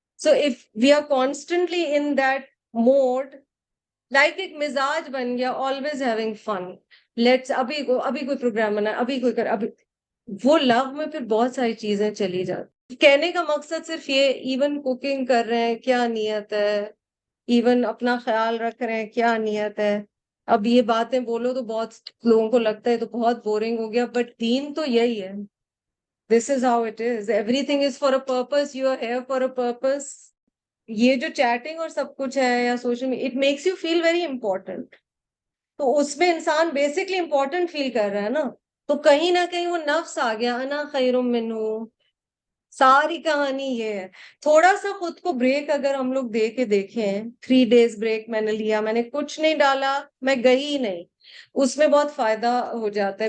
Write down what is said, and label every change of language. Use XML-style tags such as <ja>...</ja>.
<en>so if we are constantly in that mood,</en> <ur>like ایک مزاج بن گیا</ur> <en>always having fun,</en> <ur>لیٹس ابھی کوئی پروگرام بنا، ابھی کوئی کر، ابھی وہ لو میں پھر بہت ساری چیزیں چلی جاتی. کہنے کا مقصد صرف یہ، ایون کوکنگ کر رہے ہیں کیا نیت ہے، ایون اپنا خیال رکھ رہے ہیں کیا نیت ہے. اب یہ باتیں بولو تو بہت لوگوں کو لگتا ہے تو بہت بورنگ ہو گیا، بٹ دین تو یہی ہے.</ur> <en>This is how it is, everything is for a purpose, you are here for a purpose.</en> <ur>یہ جو چیٹنگ اور سب کچھ ہے یا social media,</ur> <en>It makes you feel very important.</en> <ur>تو اس میں انسان بیسکلی امپورٹنٹ فیل کر رہا ہے نا، تو کہیں نہ کہیں وہ نفس آ گیا،</ur> <ar>انا خیر منہ.</ar> <ur>ساری کہانی یہ ہے. تھوڑا سا خود کو بریک اگر ہم لوگ دے کے دیکھیں، 3 days بریک میں نے لیا، میں نے کچھ نہیں ڈالا، میں گئی نہیں، اس میں بہت فائدہ ہو جاتا ہے.</ur>